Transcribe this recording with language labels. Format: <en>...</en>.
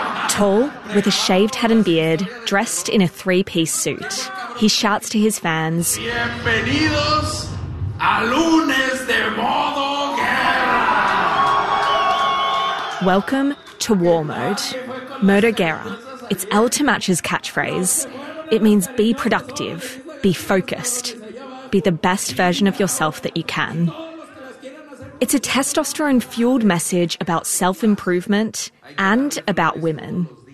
<en>Tall, with a shaved head and beard, dressed in a three-piece suit, he shouts to his fans,</en> <es>Bienvenidos a lunes de modo guerra.</es> <en>Welcome to war mode, Murder Guerra. It's El Temach's catchphrase. It means be productive, be focused, be the best version of yourself that you can. It's a testosterone-fueled message about self-improvement and about women.</en>